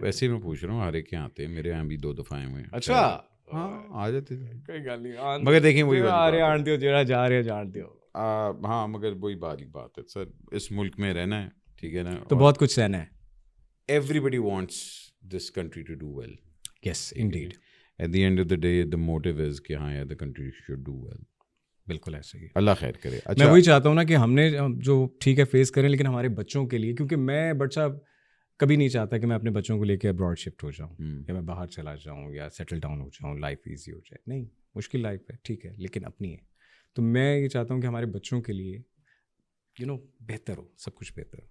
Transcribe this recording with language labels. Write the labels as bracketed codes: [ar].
[ur] ویسے ہی میں پوچھ رہا ہوں, ہر ایک کے آتے ہیں, میرے یہاں بھی 2 دفعہ آئے ہوئے ہیں. اچھا ہاں آ جاتے تھے, [pa] کوئی گل نہیں, [ur] مگر دیکھیں وہی آنتے ہو جڑا جا رہے جانتے ہو. ہاں مگر وہی بات ہے سر, اس ملک میں رہنا ہے, ٹھیک ہے نا, تو بہت کچھ سہنا ہے. [en] Everybody wants this country to do well. Yes indeed. At the end of the day the motive is [ur] کہ ہاں یار [en] The country should do well. [ur] بالکل ایسے ہی, اللہ خیر کرے. میں وہی چاہتا ہوں نا کہ ہم نے جو ٹھیک ہے فیس کریں, لیکن ہمارے بچوں کے لیے, کیونکہ میں بٹ صاحب کبھی نہیں چاہتا کہ میں اپنے بچوں کو لے کے ابراڈ شفٹ ہو جاؤں, یا میں باہر چلا جاؤں یا سیٹل ڈاؤن ہو جاؤں, لائف ایزی ہو جائے. نہیں, مشکل لائف ہے ٹھیک ہے, لیکن اپنی ہے. تو میں یہ چاہتا ہوں کہ ہمارے بچوں کے لیے بہتر ہو, سب کچھ بہتر ہو.